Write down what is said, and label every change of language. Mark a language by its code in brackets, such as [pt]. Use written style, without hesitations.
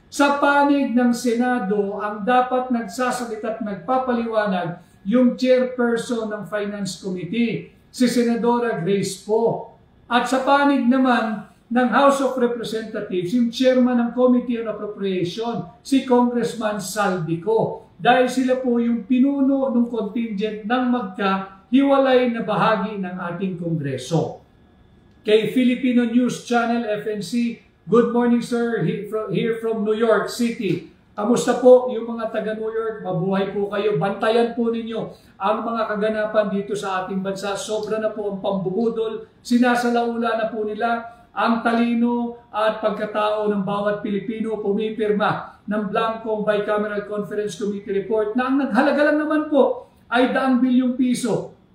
[tl] Sa panig ng Senado, ang dapat nagsasalita at nagpapaliwanag yung chairperson ng Finance Committee, si Senadora Grace Poe. At sa panig naman ng House of Representatives, yung chairman ng Committee on Appropriation, si Congressman Saldico. Dahil sila po yung pinuno ng contingent ng magkahiwalay na bahagi ng ating Kongreso. [en] Kay Filipino News Channel FNC, good morning sir, here from New York City. [tl] Kamusta po yung mga taga New York? Mabuhay po kayo. Bantayan po ninyo ang mga kaganapan dito sa ating bansa. Sobra na po ang pambubudol. Sinasalaula na po nila ang talino at pagkatao ng bawat Pilipino. Pumipirma ng blankong Bicameral Conference Committee report na ang naghalaga lang naman po ay 200 bilyong piso.